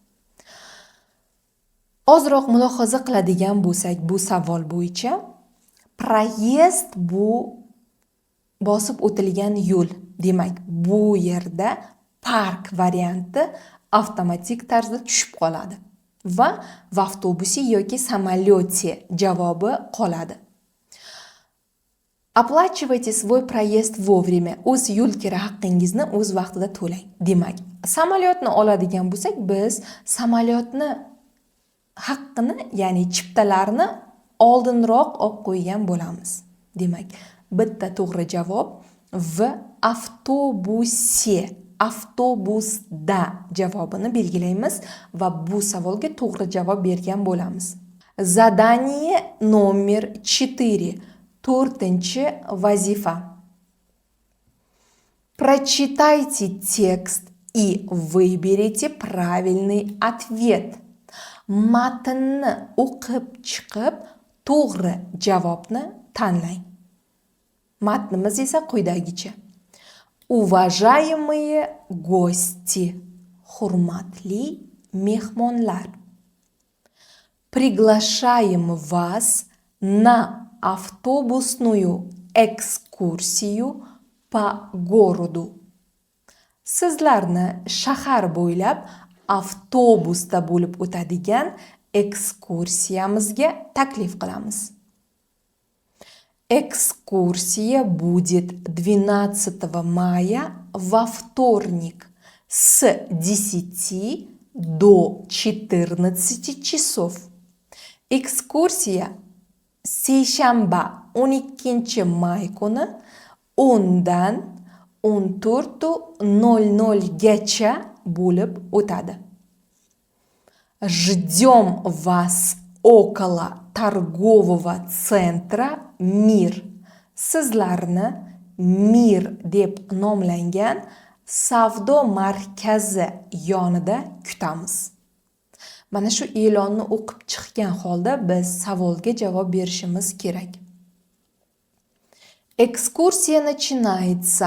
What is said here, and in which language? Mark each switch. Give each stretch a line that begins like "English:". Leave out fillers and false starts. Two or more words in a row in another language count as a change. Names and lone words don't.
Uzbek: Ozroq mulohaza qiladigan bo'lsak, bu savol bo'yicha proyezd bu bosib o'tilgan yo'l. Demak, bu yerda park varianti avtomatik tarzda tushib qoladi va v avtobusi yoki samolyotda javobi qoladi.
Russian: Оплачивайте свой проезд вовремя.
Uzbek: O'z yo'l kira haqqingizni o'z vaqtida to'lang. Demak, samolyotni oladigan bo'lsak, biz samolyotni haqqini, ya'ni chiptalarni oldinroq olib qo'ygan bo'lamiz. Demak, bitta to'g'ri javob
Russian: в автобусе,
Uzbek: avtobusda javobini belgilaymiz va bu savolga to'g'ri javob bergan bo'lamiz.
Russian: Задание номер 4.
Uzbek: 4-vazifa.
Russian: Прочитайте текст и выберите правильный ответ.
Uzbek: Matnni o'qib chiqib, to'g'ri javobni tanlang. Matnimiz esa quyidagicha.
Russian: Уважаемые гости,
Uzbek: hurmatli mehmonlar.
Russian: Приглашаем вас на автобусную экскурсию по городу.
Uzbek: Sizlarni shahar bo'ylab avtobusda bo'lib o'tadigan ekskursiyamizga taklif qilamiz.
Russian: Экскурсия будет 12 мая во вторник с 10 до 14 часов.
Uzbek: Ekskursiya seshanba 12 may kuni 10 dan 14:00 gacha bo'lib o'tadi.
Russian: Ждем вас около торгового центра Мир.
Uzbek: Sizlarni Mir deb nomlangan savdo markazi yonida kutamiz. Mana shu e'lonni o'qib chiqqan holda biz savolga javob berishimiz kerak.
Russian: Ekskursiya начинается.